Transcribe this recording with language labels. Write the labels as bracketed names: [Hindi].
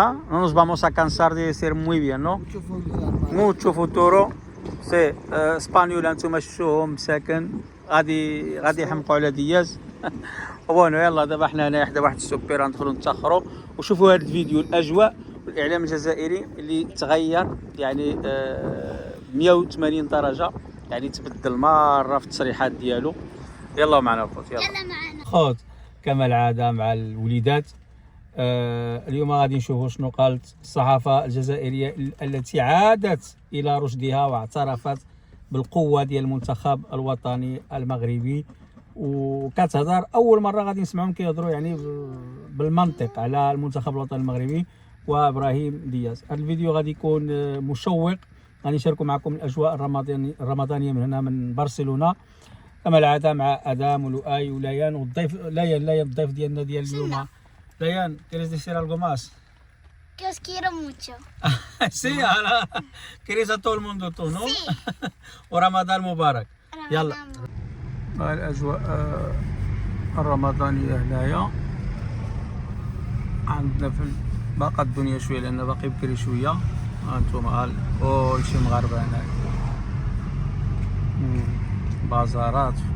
[Spanish] nos vamos a cansar de ser muy bien, ¿no? mucho futuro. [Arabic] سي اسبانيول انتم شفتوهم مساكن غادي يحمقوا على دياز. بونو يلا دابا حنا هنا حدا واحد السوبير ندخلوا نتاخروا وشوفوا هذا الفيديو الاجواء والاعلام الجزائري اللي تغير يعني 180 درجه، يعني تبدل مره في التصريحات ديالو. يلا معنا الخوت يلا معنا خوت كما العاده مع الوليدات. اليوم غادي نشوفوا شنو قالت الصحافه الجزائريه التي عادت الى رشدها واعترفت بالقوه ديال المنتخب الوطني المغربي، وكتهضر اول مره غادي نسمعهم كيهضروا يعني بالمنطق على المنتخب الوطني المغربي وابراهيم دياز. هذا الفيديو غادي يكون مشوق، غادي نشاركوا معكم الاجواء الرمضانيه من هنا من برشلونه كما العاده مع ادم ولؤي وليان والضيف ليان الضيف ديالنا ديال اليوم. [Spanish] Dayan, ¿quieres decir algo más? Que os quiero mucho. Sí, quieres a todo el mundo tú, ¿no? Sí. [Arabic] ورمضان مبارك. يلا. الأجواء الرمضانية هنايا عندنا في باقا الدنيا شوية لأن باقي بكري شوية. هانتوما كلشي مغاربة هنايا. بازارات